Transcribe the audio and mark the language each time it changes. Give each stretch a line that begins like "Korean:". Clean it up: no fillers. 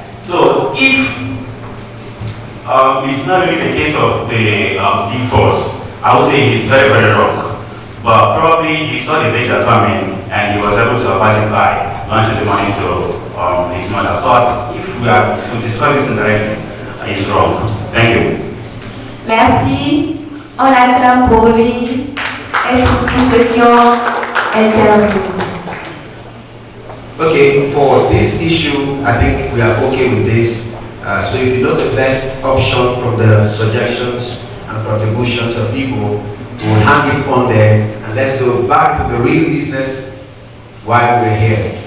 English: So if it's not really the case of the divorce, I would say he's very, very wrong. But probably he saw the danger coming and he was able to avert it by launching the money to his mother. But if we are to discuss this indirectly, he's wrong. Thank you.
French: Merci. On acclame pour lui et pour tous ceux qui ont intervenu.
English: Okay, for this issue, I think we are okay with this. So if you know the best option from the suggestions and contributions of people, we'll hang it on there and let's go back to the real business while we're here.